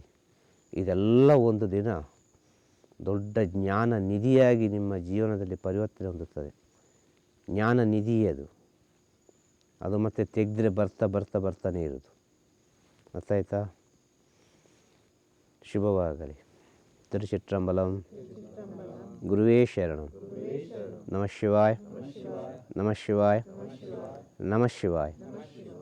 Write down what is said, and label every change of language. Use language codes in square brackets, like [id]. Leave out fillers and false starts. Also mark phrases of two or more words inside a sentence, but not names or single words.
[kn] ಇದೆಲ್ಲ ಒಂದು ದಿನ ದೊಡ್ಡ ಜ್ಞಾನ ನಿಧಿಯಾಗಿ ನಿಮ್ಮ ಜೀವನದಲ್ಲಿ ಪರಿವರ್ತನೆ ಹೊಂದುತ್ತದೆ. ಜ್ಞಾನ ನಿಧಿ ಅದು ಮತ್ತೆ ತೆಗೆದ್ರೆ ಬರ್ತಾನೇ ಇರೋದು. ಅರ್ಥ ಆಯ್ತಾ? ಶುಭವಾಗಲಿ. ತಿರುಚಿಟ್ರಂಬಲಂ. ಗುರುವೇ ಶರಣಂ. [sa] ನಮಃ ಶಿವಾಯ. ನಮಃ ಶಿವಾಯ. ನಮಃ ಶಿವಾಯ.